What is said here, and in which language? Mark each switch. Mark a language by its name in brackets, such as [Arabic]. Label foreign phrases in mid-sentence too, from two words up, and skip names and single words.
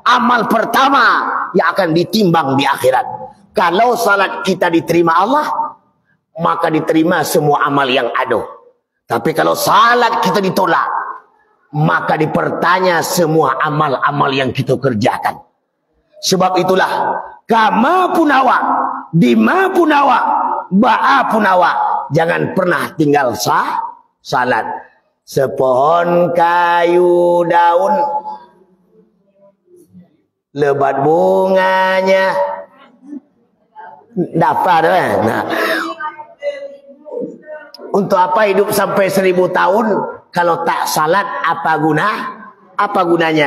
[Indonesian] Amal pertama yang akan ditimbang di akhirat. Kalau salat kita diterima Allah, maka diterima semua amal yang ada. Tapi kalau salat kita ditolak, maka dipertanya semua amal-amal yang kita kerjakan. Sebab itulah, [Minangkabau] kama pun awak, dima pun awak, ba'a pun awak, jangan pernah tinggal salat. [Indonesian] Sepohon kayu daun, lebat bunganya, dapat nah. Untuk apa hidup sampai 1000 tahun kalau tak salat? Apa gunanya?